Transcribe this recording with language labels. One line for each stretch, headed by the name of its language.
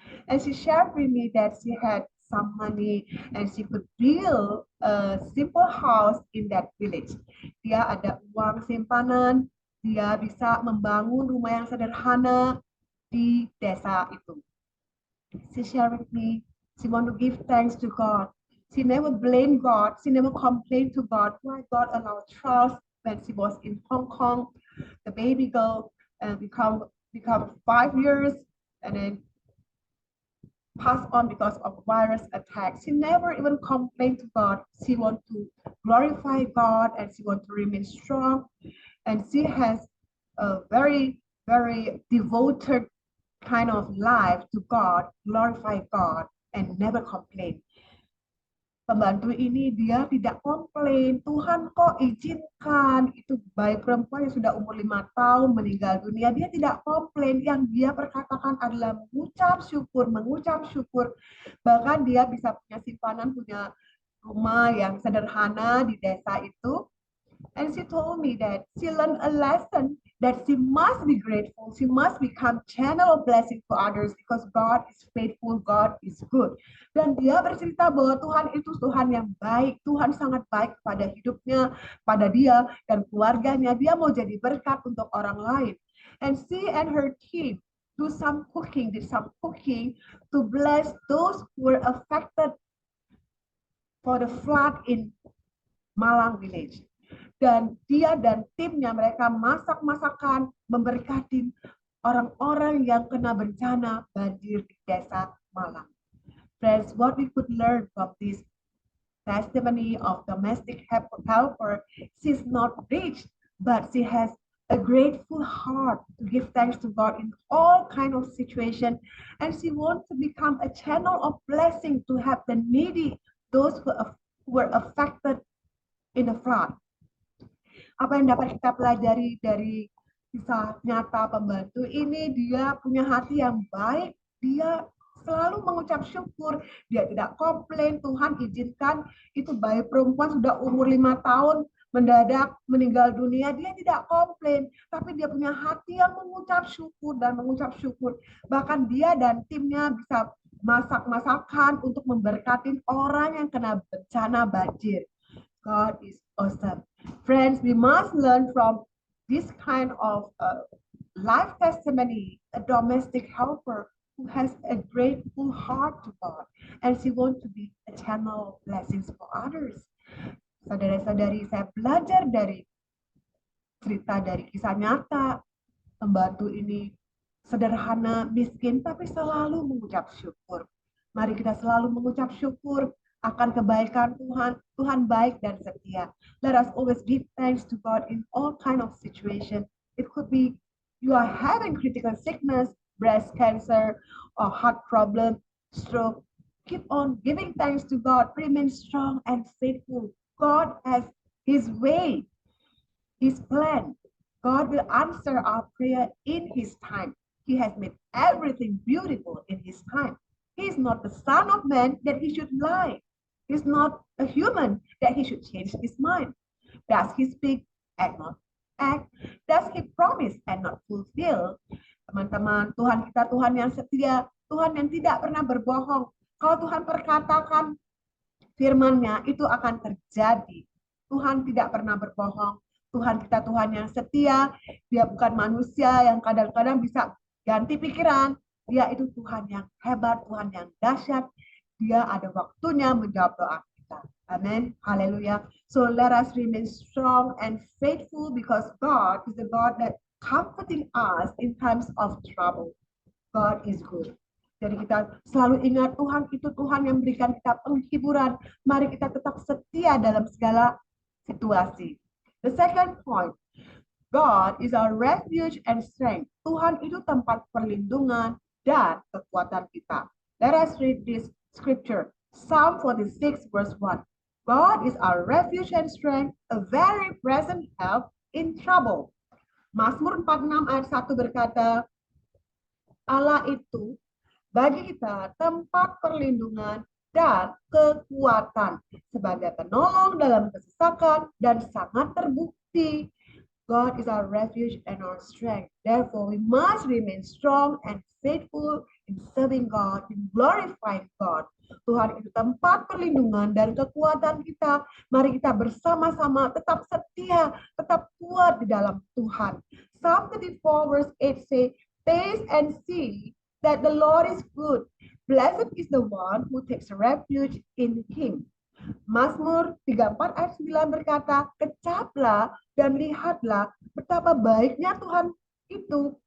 English: And she shared with me that she had some money and she could build a simple house in that village.
Indonesian: Dia ada uang simpanan, dia bisa membangun rumah yang sederhana di desa itu.
English: She shared with me, she want to give thanks to God. She never blamed God. She never complained to God why God allowed trials when she was in Hong Kong. The baby girl become become 5 years and then passed on because of virus attacks. She never even complained to God. She wants to glorify God and she wants to remain strong. And she has a very, very devoted kind of life to God, glorify God, and never complain.
Indonesian: Pembantu ini dia tidak komplain, Tuhan kok izinkan itu bayi perempuan yang sudah umur 5 tahun meninggal dunia, dia tidak komplain, yang dia perkatakan adalah mengucap syukur, bahkan dia bisa punya simpanan, punya rumah yang sederhana di desa itu.
English: And she told me that she learned a lesson that she must be grateful. She must become channel of blessing for others because God is faithful, God is good.
Indonesian: Dan dia bercerita bahwa Tuhan itu Tuhan yang baik. Tuhan sangat baik pada hidupnya, pada dia dan keluarganya. Dia mau jadi berkat untuk orang lain.
English: And she and her team did some cooking to bless those who were affected for the flood in Malang village.
Indonesian: Dan dia dan timnya mereka masak-masakan memberkati orang-orang yang kena bencana banjir di desa Malang.
English: Friends, what we could learn from this testimony of domestic helper, she's not rich, but she has a grateful heart to give thanks to God in all kind of situation, and she wants to become a channel of blessing to help the needy, those who were affected in the flood.
Indonesian: Apa yang dapat kita pelajari dari kisah nyata pembantu ini? Dia punya hati yang baik, dia selalu mengucap syukur, dia tidak komplain. Tuhan izinkan itu bayi perempuan sudah umur 5 tahun mendadak meninggal dunia, dia tidak komplain, tapi dia punya hati yang mengucap syukur dan mengucap syukur. Bahkan dia dan timnya bisa masak-masakan untuk memberkati orang yang kena bencana banjir.
English: God is awesome. Friends, we must learn from this kind of life testimony, a domestic helper who has a grateful heart to God, and she wants to be a channel of blessings for others.
Indonesian: Saudara-saudari, saya belajar dari cerita dari kisah nyata pembantu ini, sederhana, miskin, tapi selalu mengucap syukur. Mari kita selalu mengucap syukur akan kebaikan Tuhan. Tuhan baik dan setia.
English: Let us always give thanks to God in all kind of situation. It could be you are having critical sickness, breast cancer, or heart problem, stroke. Keep on giving thanks to God. Remain strong and faithful. God has His way, His plan. God will answer our prayer in His time. He has made everything beautiful in His time. He is not the Son of Man that He should lie. He's not a human that He should change His mind. Does He speak and not act? Does He promise and not fulfill?
Indonesian: Teman-teman, Tuhan kita Tuhan yang setia, Tuhan yang tidak pernah berbohong. Kalau Tuhan perkatakan firman-Nya, itu akan terjadi. Tuhan tidak pernah berbohong. Tuhan kita Tuhan yang setia. Dia bukan manusia yang kadang-kadang bisa ganti pikiran. Dia itu Tuhan yang hebat, Tuhan yang dahsyat. Dia ada waktunya menjawab doa kita. Amin. Haleluya.
English: So let us remain strong and faithful because God is the God that comforting us in times of trouble. God is good.
Indonesian: Jadi kita selalu ingat Tuhan itu Tuhan yang memberikan kita penghiburan. Mari kita tetap setia dalam segala situasi.
English: The second point, God is our refuge and strength.
Indonesian: Tuhan itu tempat perlindungan dan kekuatan kita.
English: Let us read this scripture. Psalm 46 verse 1. God is our refuge and strength, a very present help in trouble.
Indonesian: Mazmur 46 ayat 1 berkata, Allah itu bagi kita tempat perlindungan dan kekuatan sebagai penolong dalam kesesakan dan sangat terbukti.
English: God is our refuge and our strength. Therefore, we must remain strong and faithful in serving God, in glorifying God.
Indonesian: Tuhan itu tempat perlindungan dan kekuatan kita. Mari kita bersama-sama tetap setia, tetap kuat di dalam Tuhan.
English: Psalm 34 verse 8 say, taste and see that the Lord is good. Blessed is the one who takes refuge in Him.
Indonesian: Mazmur 34 ayat 9 berkata, kecaplah dan lihatlah betapa baiknya Tuhan itu.